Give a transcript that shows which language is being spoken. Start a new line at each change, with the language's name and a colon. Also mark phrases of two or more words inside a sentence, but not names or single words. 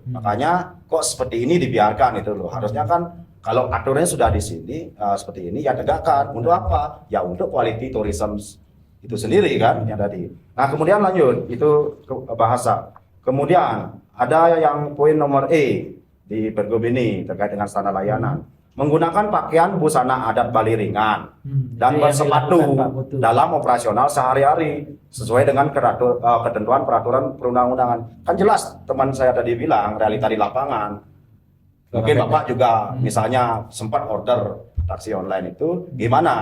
Indonesian: Makanya kok seperti ini dibiarkan itu loh. Harusnya kan kalau aturannya sudah di sini seperti ini ya tegakkan. Untuk apa? Ya untuk
English: quality tourism
Indonesian: itu sendiri kan yang tadi. Nah, kemudian lanjut itu bahasa. Kemudian ada yang poin nomor E di Pergub ini terkait dengan standar layanan. Menggunakan pakaian busana adat Bali ringan dan Itu yang bersepatu dilakukan Pak Putu. dalam operasional sehari-hari sesuai dengan ketentuan peraturan perundang-undangan. Kan jelas teman saya tadi bilang realita di lapangan. Mungkin Bapak juga misalnya sempat order taksi online itu gimana?